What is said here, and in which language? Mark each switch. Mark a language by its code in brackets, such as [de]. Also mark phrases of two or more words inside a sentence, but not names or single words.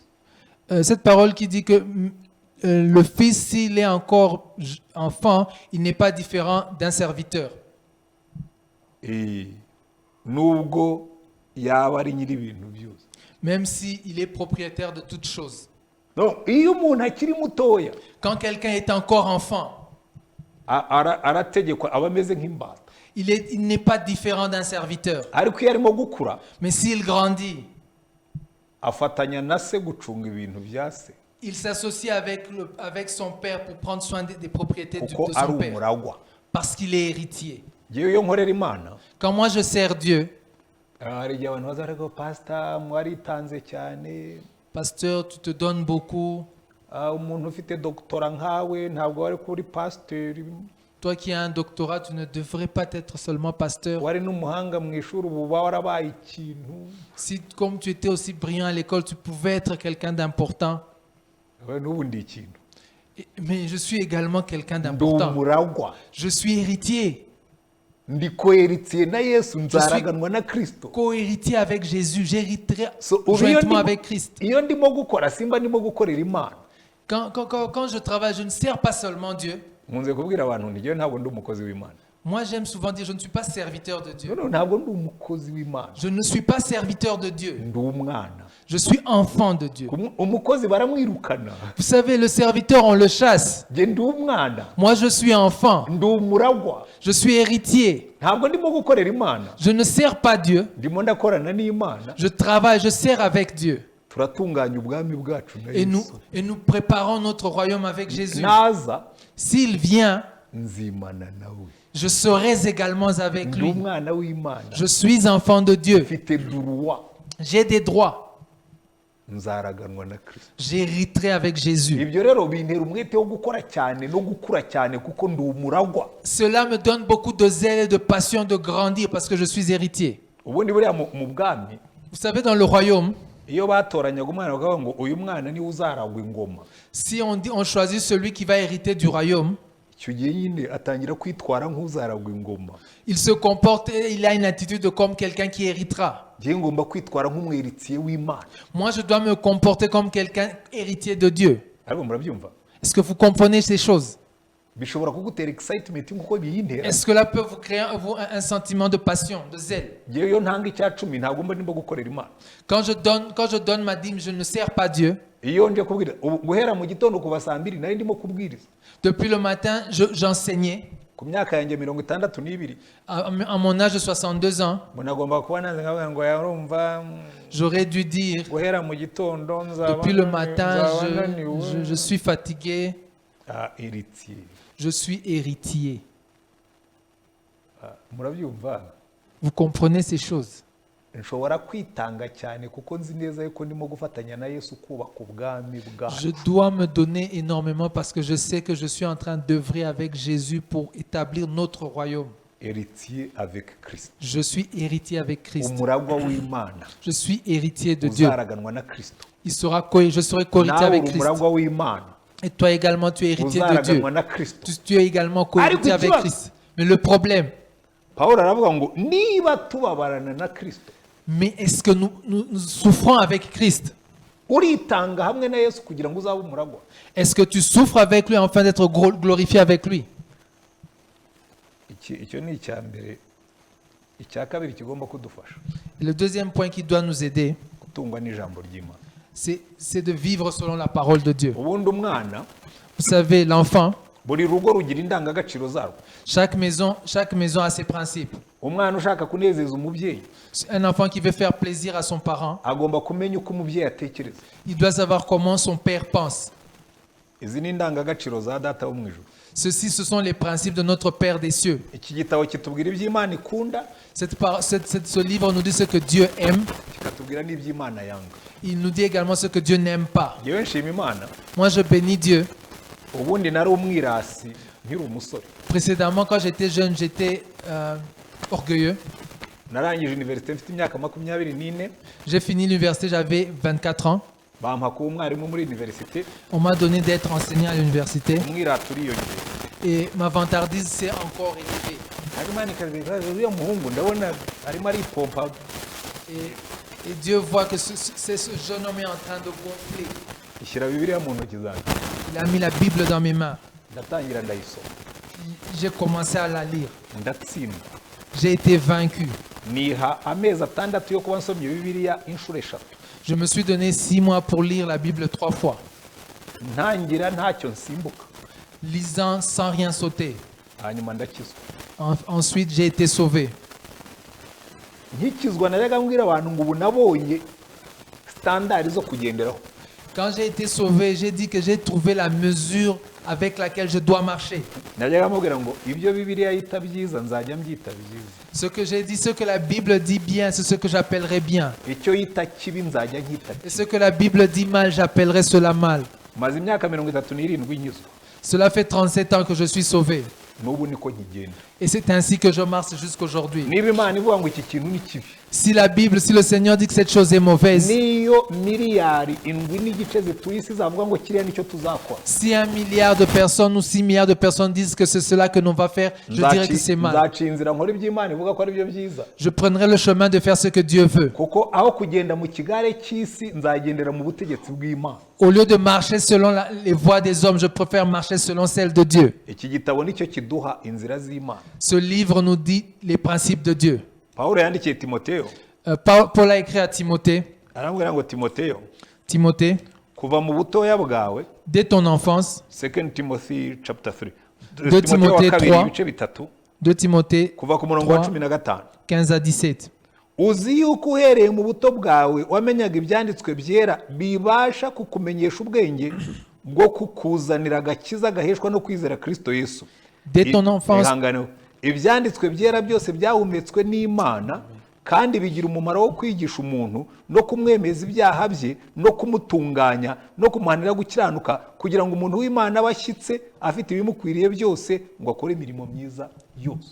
[fr] Cette parole qui dit que le fils, s'il est encore enfant, il n'est pas différent d'un serviteur. [rw] Nubwo yaba ari nyiri ibintu byose. [fr] Même s'il est propriétaire de toutes choses. [rw] Donc iyo umuntu akiri mutoya [fr] Quand quelqu'un est encore enfant, [rw] arategekwa aba ameze nk'imbata. [fr] il n'est pas différent d'un serviteur. [rw] Ariko iyo arimo gukura [fr] Mais s'il grandit, [rw] afatanya na se gucunga ibintu bya se [fr] il s'associe avec son père pour prendre soin des propriétés de [rw] kuko ari [fr] son père. [rw] umuragwa. [fr] Parce qu'il est héritier. [rw] Ngewe iyo nkorera Imana [fr] Quand moi je sers Dieu, [rw] hari igihe abantu baza ariko pastor mwaritanze cyane, [fr] pasteur, tu te donnes beaucoup. [rw] umuntu ufite doctorat nkawe ntabwo wari kuri pasteur, [fr] Toi qui as un doctorat, tu ne devrais pas être seulement pasteur. [rw] wari n'umuhanga mu ishuri ubu warabaye ikintu. [fr] Si comme tu étais aussi brillant à l'école, tu pouvais être quelqu'un d'important. [rw] N'ubu ndi ikintu. [fr] Mais je suis également quelqu'un [rw] Ndi [fr] d'important. [rw] umuragwa. [fr] Je suis héritier. [rw] Ndi koheritiye na Yesu, nzaraganwa na Kristo. [fr] Co-héritier avec Jésus. J'hériterai [rw] So, ubu iyo [fr] jointement [rw] ndimo- [fr] avec Christ. [rw] iyo ndimo gukora simba ndimo gukorera Imana. [fr] Quand je travaille, je ne sers pas seulement Dieu. [rw] Nkunze kubwira abantu nti njyewe ntabwo ndi umukozi w'Imana. [fr] Moi, j'aime souvent dire, je ne suis pas serviteur de Dieu. [rw] No, ntabwo ndi umukozi w'Imana. [fr] Je ne suis pas serviteur de Dieu. [rw] Ndi umwana. [fr] Je suis enfant de Dieu. [rw] Umukozi baramwirukana. [fr] Vous savez, le serviteur, on le chasse. [rw] Njye ndi umwana. [fr] Moi, je suis enfant. [rw] Ndi umuragwa. [fr] Je suis héritier. [rw] Ntabwo ndimo gukorera Imana. [fr] Je ne sers pas Dieu. [rw] Ndimo ndakorana n'Imana. [fr] Je travaille, je sers avec Dieu. [rw] Turatunganya ubwami bwacu na [fr] Et [rw] Yesu. [fr] nous préparons notre royaume avec Jésus. [rw] Naza [fr] S'il vient, [rw] nzimana nawe. [fr] je serai également avec [rw] Ndi [fr] lui. [rw] umwana w'Imana. [fr] Je suis enfant de Dieu. [rw] Mfite droit. [fr] J'ai des droits. [rw] Nzaraganwa na Kristo. [fr] J'hériterai avec Jésus. [rw] Ibyo rero bintera umwete wo gukora cyane no gukura cyane kuko ndi umuragwa. [fr] Cela me donne beaucoup de zèle et de passion de grandir parce que je suis héritier. [rw] Ubundi buriya mu bwami [fr] Vous savez, dans le royaume, [rw] iyo batoranyaga umwana bakavuga ngo uyu mwana niwe uzaragwa ingoma, [fr] si on choisit celui qui va hériter du royaume, [rw] icyo gihe nyine atangira kwitwara nk'uzaragwa ingoma. [fr] il se comporte et il a une attitude comme quelqu'un qui héritera. [rw] Ngiye ngomba kwitwara nk'umweritiye w'Imana. [fr] Moi, je dois me comporter comme quelqu'un héritier de Dieu. [rw] Ariko murabyumva? [fr] Est-ce que vous comprenez ces choses? [rw] Bishobora kugutera excitement nk'uko biyintera. [fr] Est-ce que cela peut vous créer un sentiment de passion, de zèle? [rw] Ngewe iyo ntanga icya cumi ntabwo mba ndimo gukorera Imana. [fr] Quand je donne ma dîme, je ne sers pas Dieu. [rw] Iyo nje kubwira guhera mu gitondo kuva saa 2 nari ndimo kubwiriza. [fr] Depuis le matin, j'enseignais. [rw] Ku myaka yanjye 62. [fr] À mon âge de 62 ans, [rw] Munagomba kuba nanze ngavuga ngo yarumva [fr] j'aurais dû dire, [rw] guhera mu gitondo nzaba [fr] depuis le matin, [rw] nzaba [fr] je suis fatigué, héritier. je suis héritier. [rw] Murabyumva? [fr] Vous comprenez ces choses? [rw] Nshobora kwitanga cyane kuko nzi neza yuko ndimo gufatanya na Yesu kubaka ubwami bwacu. [fr] Je dois me donner énormément parce que je sais que je suis en train d'œuvrer avec Jésus pour établir notre royaume. Héritier avec Christ. Je suis héritier avec Christ. [rw] Umuragwa w'Imana. [fr] Je suis héritier de Dieu. [rw] Uzaraganwa na Kristo. [fr] Je serai co-héritier avec Christ. [rw] Umuragwa w'Imana. [fr] Et toi également, tu es héritier de Dieu. [rw] Uzaraganwa na Kristo. [fr] Tu es également co-héritier avec Christ. Mais le problème, [rw] Pawulo aravuga ngo niba tubabarana na Kristo. [fr] mais est-ce que nous souffrons avec Christ? [rw] Uritanga hamwe na Yesu kugira ngo uzabe umuragwa. [fr] Est-ce que tu souffres avec lui afin d'être glorifié avec lui? [rw] Icyo ni icya mbere. Icya kabiri kigomba kudufasha. [fr] Le deuxième point qui doit nous aider, [rw] Gutungwa n'ijambo ry'Imana. [fr] c'est de vivre selon la parole de Dieu. [rw] Ubundi umwana [fr] Vous savez, l'enfant, [rw] buri rugo rugira indangagaciro zarwo. [fr] Chaque maison a ses principes. [rw] Umwana ushaka kunezeza umubyeyi [fr] Un enfant qui veut faire plaisir à son parent, [rw] agomba kumenya uko umubyeyi atekereza. [fr] il doit savoir comment son père pense. [rw] Izi ni indangagaciro za data wo mu ijuru. [fr] Ceci, ce sont les principes de notre Père des cieux. [rw] Iki gitabo kitubwira iby'Imana ikunda, [fr] Ce livre nous dit ce que Dieu aime. [rw] kikatubwira n'iby'Imana yanga. [fr] Il nous dit également ce que Dieu n'aime pas. [rw] Yewe nshima Imana, [fr] Moi, je bénis Dieu. [rw] ubundi nari umwirasi nkiri umusore. [fr] Précédemment, quand j'étais jeune, j'étais orgueilleux. [rw] Narangije universite mfite imyaka 24. [fr] J'ai fini l'université, j'avais 24 ans. [rw] Bampa kuba umwarimu muri universite, [fr] On m'a donné d'être enseignant à l'université. [rw] umwirata uriyongera. [fr] Et ma vantardise s'est encore élevée. [rw] Ariko Imana ikabigaragaza, uriya muhungu ndabona arimo aripompa. [fr] Et Dieu voit que ce jeune homme est en train de gonfler. [rw] Ishyira Bibiliya mu ntoki zanjye. [fr] Il a mis la Bible dans mes mains. [rw] Ndatangira ndayisoma. [fr] J'ai commencé à la lire. [rw] Ndatsinda. [fr] J'ai été vaincu. [rw] Niha amezi 6 yo kuba nsomye Bibiliya inshuro 3. [fr] Je me suis donné 6 mois pour lire la Bible 3 fois, [rw] Ntangira ntacyo nsimbuka. [fr] lisant sans rien sauter. [rw] Hanyuma ndakizwa. [fr] Ensuite, j'ai été sauvé. [rw] Nkikizwa najyaga mbwira abantu ngo ubu nabonye standard zo kugenderaho. [fr] Quand j'ai été sauvé, j'ai dit que j'ai trouvé la mesure avec laquelle je dois marcher. [rw] Najyaga mubwira ngo ibyo Bibiliya yita byiza nzajya mbyita byiza. [fr] Ce que j'ai dit, ce que la Bible dit bien, c'est ce que j'appellerai bien. [rw] Icyo yita kibi nzajya nkita. [fr] Et ce que la Bible dit mal, j'appellerai cela mal. [rw] Maze imyaka 37 nyizwa. [fr] Cela fait 37 ans que je suis sauvé. [rw] N'ubu niko nkigenda. [fr] Et c'est ainsi que je marche jusqu'aujourd'hui. [rw] Niba Imana ivuga ngo iki kintu ni kibi, [fr] Si la Bible, si le Seigneur dit que cette chose est mauvaise, [rw] niyo miliyari 7 zituye isi zavuga ngo kiriya nicyo tuzakora, [fr] si 1 milliard de personnes ou 6 milliards de personnes disent que c'est cela que l'on va faire, je dirais que c'est mal. [rw] nzaca inzira nkora iby'Imana ivuga ko ari byo byiza. [fr] Je prendrai le chemin de faire ce que Dieu veut. [rw] Kuko aho kugenda mu kigare cy'isi nzagendera mu butegetsi bw'Imana. [fr] Au lieu de marcher selon les voies des hommes, je préfère marcher selon celles de Dieu. [rw] Iki gitabo nicyo kiduha inzira z'Imana. [fr] Ce livre nous dit les principes de Dieu. [rw] Pawulo yandikiye Timoteyo, [fr] Paul a écrit à Timothée, [rw] aramubwira ngo Timoteyo, [fr] Timothée, [rw] kuva mu butoya bwawe, [fr] dès ton enfance, [en] 2 Timothy chapter 3. [fr] 2 Timothée 3. [rw] ibice bitatu, [fr] 2 Timothée [rw] kuva ku murongo wa 3, 15. [fr] 15 à 17. [rw] Uzi yuko uhereye mu buto bwawe wamenyaga ibyanditswe byera bibasha kukumenyesha ubwenge bwo kukuzanira agakiza gaheshwa no kwizera Kristo Yesu. [fr] Dès ton enfance, [rw] Ihangane, ibyanditswe byera byose byahumetswe n'Imana kandi bigira umumaro wo kwigisha umuntu no kumwemeza ibyaha bye no kumutunganya no kumuhanira gukiranuka kugira ngo umuntu w'Imana abashyitse afite ibimukwiriye byose ngo akore imirimo myiza yose.